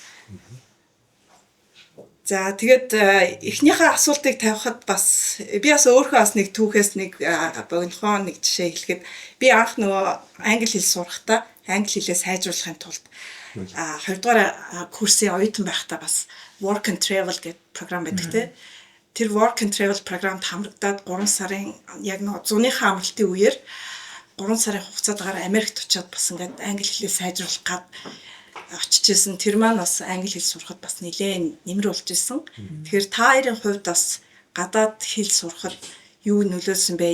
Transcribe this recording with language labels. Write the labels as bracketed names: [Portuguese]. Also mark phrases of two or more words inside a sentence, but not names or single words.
[Mongolian] За тэгээд эхнийхээ асуултыг тавихад бас би бас өөрөө бас нэг түүхээс нэг богинохон нэг жишээ хэлэхэд би анх нөгөө англи хэл сурахдаа англи хэлээ сайжруулахын тулд хоёрдугаар курсын оюутан байхдаа бас [English] work and travel [Mongolian] гэдэг програм байдаг те. Тэр [English] work and travel [Mongolian] програмд хамрагдаад 3 сарын яг нэг зуныхаа амралтын үеэр 3 сарын хугацаатаар Америкт очиод бас ингээд англи хэлээ сайжруулах гад очижсэн. Тэр маань бас англи хэл сурахад бас нэлээд нэмэр болж исэн. Тэгэхээр та хоёрын хувьд бас гадаад хэл сурахад юу нөлөөлсөн бэ?